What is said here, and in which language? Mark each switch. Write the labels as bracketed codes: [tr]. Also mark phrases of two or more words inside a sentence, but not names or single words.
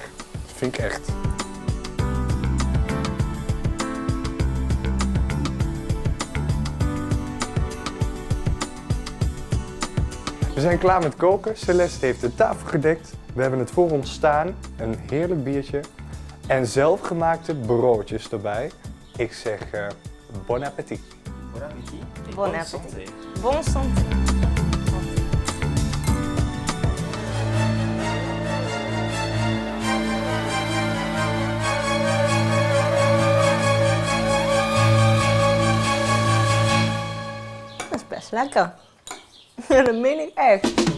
[nl] Dat vind ik echt. We zijn klaar met koken. Celeste heeft de tafel gedekt. We hebben het voor ons staan. Een heerlijk biertje. En zelfgemaakte broodjes erbij. Ik zeg [fr] bon appétit. Bon appétit. Bon appétit. Bon santé. [nl] Dat is best lekker. Dat meen ik echt.